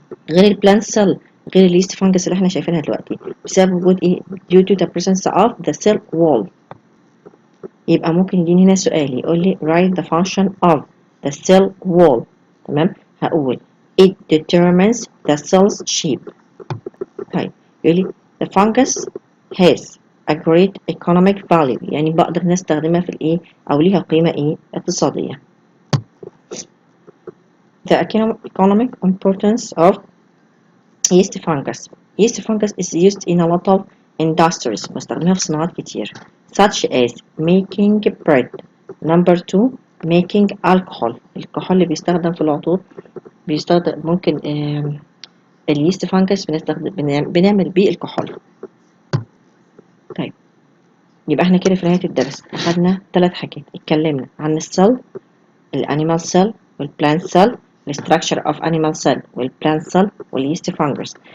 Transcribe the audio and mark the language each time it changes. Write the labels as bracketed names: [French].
[Arabic] غير البلانت سيل، غير اليست فانجس اللي احنا شايفينها دلوقتي، بسبب وجود ايه؟ [English] due to the presence of the cell wall. [Arabic] يبقى ممكن يجيني هنا سؤال يقول لي [English] write the function of the cell wall. [Arabic] تمام؟ هقول [English] it determines the cell's shape. [Arabic] طيب يقول لي [English] the fungus has a great economic value، [Arabic] يعني بقدر نستخدمها في الايه او ليها قيمة ايه اقتصادية. [English] the economic importance of yeast fungus. yeast fungus is used in a lot of industries. [Arabic] بستخدمها في صناعات كتير [English] such as making bread. number 2 making alcohol. [Arabic] الكحول اللي بيستخدم في العطور بيستخدم ممكن اليست فانجس بنعمل بيه الكحول. طيب يبقى احنا كده في نهاية الدرس أخدنا 3 حاجات. اتكلمنا عن السيل، الانيمال سيل والبلانت سيل، الستراكشر اوف انيمال سيل والبلانت سيل واليست فانجس.